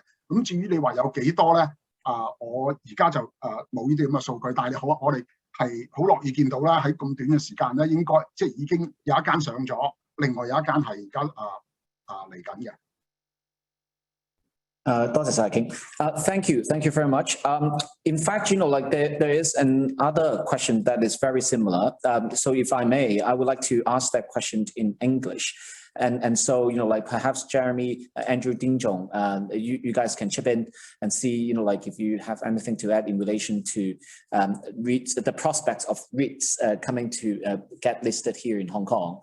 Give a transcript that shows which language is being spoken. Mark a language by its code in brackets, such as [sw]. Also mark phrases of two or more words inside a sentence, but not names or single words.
[yue] 咁至於你話有幾多咧？我而家就冇呢啲咁嘅數據，但係我哋係好樂意見到啦，喺咁短嘅時間咧，應該即係已經有一間上咗，另外有一間係而家嚟緊嘅。多謝晒 [en] King. Thank you very much. In fact, like there is another question that is very similar. So if I may, I would like to ask that question in English. And so, like perhaps Jeremy, Andrew, Ding Zhong, you guys can chip in and see, like if you have anything to add in relation to REITs, the prospects of REITs coming to get listed here in Hong Kong.